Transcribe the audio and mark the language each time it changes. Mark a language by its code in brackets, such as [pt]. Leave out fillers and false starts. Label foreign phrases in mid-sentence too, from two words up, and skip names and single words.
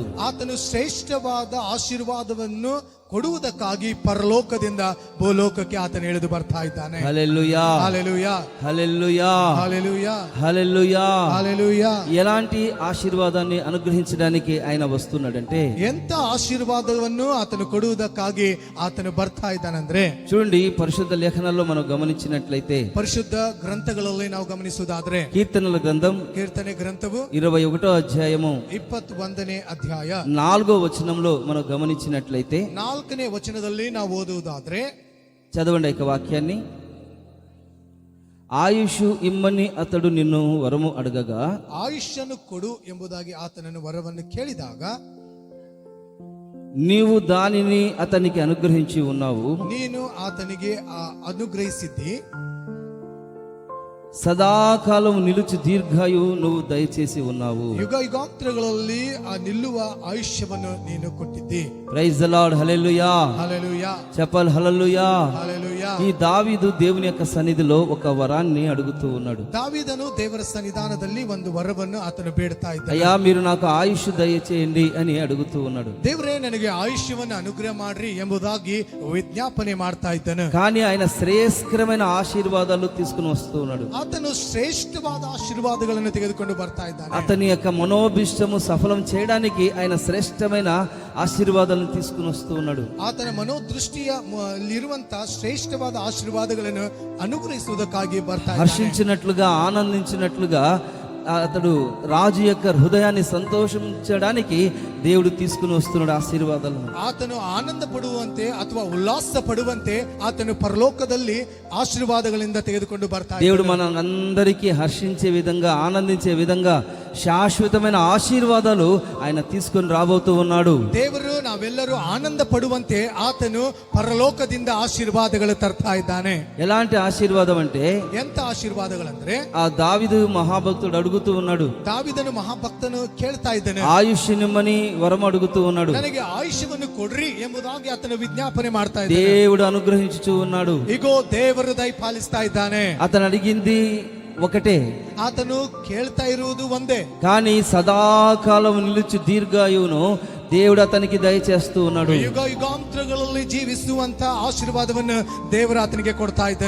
[kn] ಆತನು ಶ್ರೇಷ್ಠವಾದ ಆಶೀರ್ವಾದವನ್ನು ಕೊಡುವುದಕ್ಕಾಗಿ ಪರಲೋಕದಿಂದ ಭೂಲೋಕಕ್ಕೆ ಆತನು ಇಳಿದು ಬರ್ತಾ ಇದ್ದಾನೆ. [te] హల్లెలూయా, [en] Hallelujah. [te] హల్లెలూయా, [en] Hallelujah. [te] హల్లెలూయా. [en] Hallelujah. [te] ఎలాంటి ఆశీర్వాదాన్ని అనుగ్రహించడానికి ఆయన వస్తున్నాడంటే, [kn] ಎಂತ ಆಶೀರ್ವಾದವನ್ನು ಆತನು ಕೊಡುವುದಕ್ಕಾಗಿ ಆತನು ಬರ್ತಾ ಇದ್ದಾನಂದ್ರೆ, [te] చూడండి, పరిశుద్ధ లేఖనాల్లో మనం గమనించినట్లయితే [kn] ಪರಿಶುದ್ಧ ಗ್ರಂಥಗಳಲ್ಲಿ ನಾವು ಗಮನಿಸುವುದಾದ್ರೆ [te] కీర్తనల గ్రంథం [kn] ಕೀರ್ತನೆ ಗ್ರಂಥವು [te] 21వ అధ్యాయము [kn] 21ನೇ ಅಧ್ಯಾಯ [te] 4వ వచనంలో మనం గమనించినట్లయితే, [kn] 4ನೇ ವಚನದಲ್ಲಿ ನಾವು ಓದುವುದಾದ್ರೆ, [te] చదవండి ఇక వాక్యాన్ని. ఆయుష్ ఇమ్మని అతడు నిన్ను వరము అడగగా, [kn] ಆಯುಷ್ಯನ್ನು ಕೊಡು ಎಂಬುದಾಗಿ ಆತನನ್ನು ವರವನ್ನು ಕೇಳಿದಾಗ, [te] నీవు దానిని అతనికి అనుగ్రహించి ఉన్నావు. [kn] ನೀನು ಆತನಿಗೆ ಅನುಗ್ರಹಿಸಿದ್ದಿ. [te] సదాకాలం నిలుచు దీర్ఘాయువు నువ్వు దయచేసి ఉన్నావు. [kn] ಯುಗ ಯುಗಾಂತರಗಳಲ್ಲಿ ಆ ನಿಲ್ಲುವ ಆಯುಷ್ಯವನ್ನು ನೀನು ಕೊಟ್ಟಿದ್ದಿ. [en] Praise the Lord, [te] హల్లెలూయా. హల్లెలూయా. చెప్పాలి హల్లెలూయా. హల్లెలూయా. ఈ దావీదు దేవుని యొక్క సన్నిధిలో ఒక వరాన్ని అడుగుతూ ఉన్నాడు. [kn] దావీదను ದೇವರ ಸನ್ನಿಧಾನದಲ್ಲಿ ಒಂದು ವರವನ್ನು ಆತನು ಬೇಡ್ತಾ ಇದ್ದಾನೆ. [te] అయ్యా, మీరు నాకు ఆయుష్ దయచేయండి అని అడుగుతూ ఉన్నాడు. [kn] ದೇವರೇ, ನನಗೆ ಆಯುಷ್ಯವನ್ನು ಅನುಗ್ರಹ ಮಾಡ್ರಿ ಎಂಬುದಾಗಿ ವಿಜ್ಞಾಪನೆ ಮಾಡ್ತಾ ಇದ್ದಾನೆ. [te] కానీ ఆయన శ్రేయస్కరమైన ఆశీర్వాదాలు తీసుకుని వస్తూ ఉన్నాడు. [kn] ಆತನು ಶ್ರೇಷ್ಠವಾದ ಆಶೀರ್ವಾದಗಳನ್ನು ತೆಗೆದುಕೊಂಡು ಬರ್ತಾ ಇದ್ದಾನೆ. [te] అతని యొక్క మనోభిష్టము సఫలం చేయడానికి ఆయన శ్రేష్టమైన ఆశీర్వాదాలను తీసుకుని వస్తూ ఉన్నాడు. [kn] ಆತನ ಮನೋದೃಷ್ಟಿಯಲ್ಲಿರುವಂತಹ ಶ್ರೇಷ್ಠವಾದ ಆಶೀರ್ವಾದಗಳನ್ನು ಅನುಗ್ರಹಿಸುವುದಕ್ಕಾಗಿ ಬರ್ತಾ ಇದ್ದಾನೆ. [te] హర్షించినట్లుగా, ఆనందించినట్లుగా అతడు రాజు యొక్క హృదయాన్ని సంతోషించడానికి దేవుడు తీసుకుని వస్తున్నాడు ఆశీర్వాదాలను. [kn] ಆತನು ಆನಂದ ಪಡುವಂತೆ ಅಥವಾ ಉಲ್ಲಾಸ ಪಡುವಂತೆ ಆತನು ಪರಲೋಕದಲ್ಲಿ ಆಶೀರ್ವಾದಗಳಿಂದ ತೆಗೆದುಕೊಂಡು ಬರ್ತಾ [te] దేవుడు మన అందరికీ హర్షించే విధంగా, ఆనందించే విధంగా శాశ్వతమైన ఆశీర్వాదాలు ఆయన తీసుకొని రాబోతూ ఉన్నాడు. [kn] ದೇವರು ನಾವೆಲ್ಲರೂ ಆನಂದ ಪಡುವಂತೆ ಆತನು ಪರಲೋಕದಿಂದ ಆಶೀರ್ವಾದಗಳು ತರ್ತಾ ಇದ್ದಾನೆ. [te] ఎలాంటి ఆశీర్వాదం అంటే, [kn] ಎಂತ ಆಶೀರ್ವಾದಗಳಂದ್ರೆ, [te] ఆ దావీదు మహాభక్తుడు అడుగుతూ ఉన్నాడు. [kn] ದಾವಿದನು ಮಹಾಭಕ್ತನು ಕೇಳ್ತಾ ಇದ್ದಾನೆ, [te] ఆయుష్ నిమ్మని వరం అడుగుతూ ఉన్నాడు. [kn] ನನಗೆ ಆಯುಷ್ಯವನ್ನು ಕೊಡ್ರಿ ಎಂಬುದಾಗಿ ಆತನು ವಿಜ್ಞಾಪನೆ ಮಾಡ್ತಾ ಇದ್ದಾನೆ. [te] దేవుడు అనుగ్రహించుచూ ఉన్నాడు. [kn] ಇಗೋ ದೇವರು ದಯಪಾಲಿಸ್ತಾ ಇದ್ದಾನೆ. [te] అతను అడిగింది ఒకటే, [kn] ಆತನು ಕೇಳ್ತಾ ಇರುವುದು ಒಂದೇ, [te] కానీ సదాకాలం నిలుచు దీర్ఘాయువును దేవుడు అతనికి దయచేస్తూ ఉన్నాడు. [kn] ಯುಗ ಯುಗಾಂತರಗಳಲ್ಲಿ ಜೀವಿಸುವಂತ ಆಶೀರ್ವಾದವನ್ನು ದೇವರು ಆತನಿಗೆ ಕೊಡ್ತಾ ಇದ್ದಾನೆ.